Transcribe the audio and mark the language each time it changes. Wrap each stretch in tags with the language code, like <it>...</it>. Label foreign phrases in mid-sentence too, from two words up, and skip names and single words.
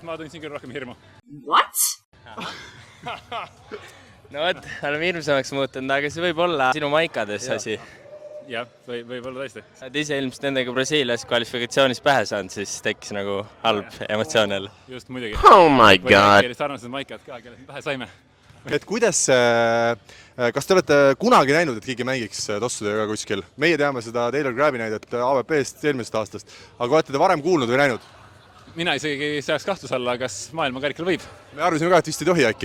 <et>Ma tundsin küll rohkem hirmu.</et> <en>What?</en> <et>No võt, oleme hirmsamaks muutunud, aga see võib olla sinu maikades asi. Jah, võib olla tõesti. Oled ise ilmselt nendega Brasiilias kvalifikatsioonis pähe saanud, siis tekkis nagu halb emotsioon jälle. Just muidugi.</et> <en>Oh my god.</en> <et>Sarnased maikad ka, kellest pähe saime. Et kuidas, kas te olete kunagi näinud, et keegi mängiks tossudega kuskil? Meie teame seda Taylor Grabbi näidet AVP-st eelmisest aastast, aga olete te varem kuulnud või näinud? Mina isegi seaks kahtluse alla, kas maailmakarikal võib. Me arvasime ka, et vist ei tohi äkki.</et>